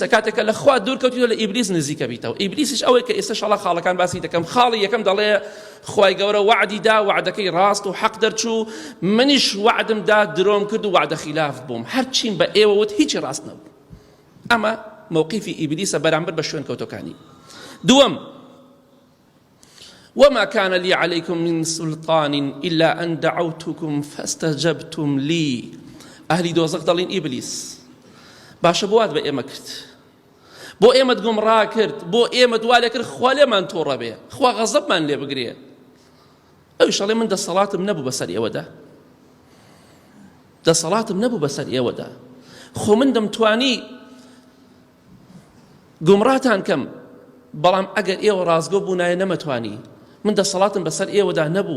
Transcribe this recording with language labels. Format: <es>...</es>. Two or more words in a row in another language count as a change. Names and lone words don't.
<ckb>کاتێکە لە خوا دوورکەوتیتەوە لە ئیبلیس نزیکە بیتەوە. ئیبلیسیش ئەوەی کە ئێستا شەڵا خاڵەکان باسی دەکەم. خاڵی یەکەم دەڵێ خوای گەورە وعدی دا، وعدەکەی ڕاست و حەق دەرچوو، منیش وعدم دا درۆم کرد و وعدە خیلاف بووم، هەرچیم بە ئێوە وت هیچی ڕاست نەبوو. ئەمە موقیفی ئیبلیسە بەرامبەر بە شوێنکەوتەکانی. دووەم،</ckb> <ar>وما كان لي عليكم من سلطان إلا أن دعوتكم فاستجبتم لي.</ar> <ckb>أهلي دۆزەق دەڵێن ئیبلیس باشە بۆ وات بە ئێمە کرد، بۆ ئێمەت گومڕا کرد، بۆ ئێمە دوا لێ کرد خوا لێمان تۆڕە بێ، خوا غەزەبمان لێ بگرێ. ئەویش ئەڵێ من دەسەڵاتم نەبوو بەسەر ئێوەدا، دەسەڵاتم نەبوو بەسەر ئێوەدا، خۆ من دەمتوانی گومڕاتان کەم، بەڵام ئەگەر ئێوە ڕازگۆ بوونایە نەمەتوانی، من دەسەڵاتم بەسەر ئێوەدا نەبوو.</ckb>